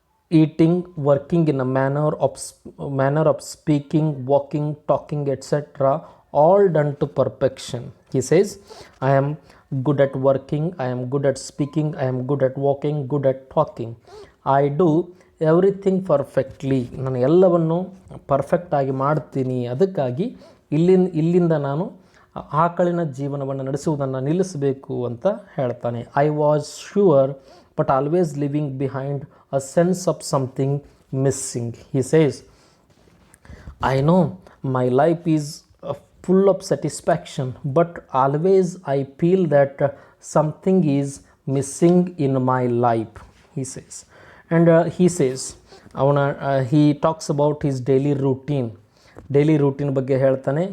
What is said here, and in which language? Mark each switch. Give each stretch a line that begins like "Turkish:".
English: Eating, working in a manner of speaking, walking, talking, etcetera, all done to perfection. He says, I am good at working, I am good at speaking, I am good at walking, good at talking. I do everything perfectly.
Kannada: ನಾನು ಎಲ್ಲವನ್ನು ಪರ್ಫೆಕ್ಟಾಗಿ ಮಾಡ್ತೀನಿ. ಅದಕ್ಕಾಗಿ ಇಲ್ಲಿಂದ ನಾನು ಆಕಳಿನ ಜೀವನವನ್ನು ನಡೆಸುವುದನ್ನು ನಿಲ್ಲಿಸಬೇಕು ಅಂತ ಹೇಳ್ತಾನೆ.
English: I was sure but always living behind a sense of something missing. He says, I know my life is full of satisfaction, but always I feel that something is missing in my life, he says. And he says, he talks about his daily routine
Kannada: ಬಗ್ಗೆ ಹೇಳ್ತಾನೆ.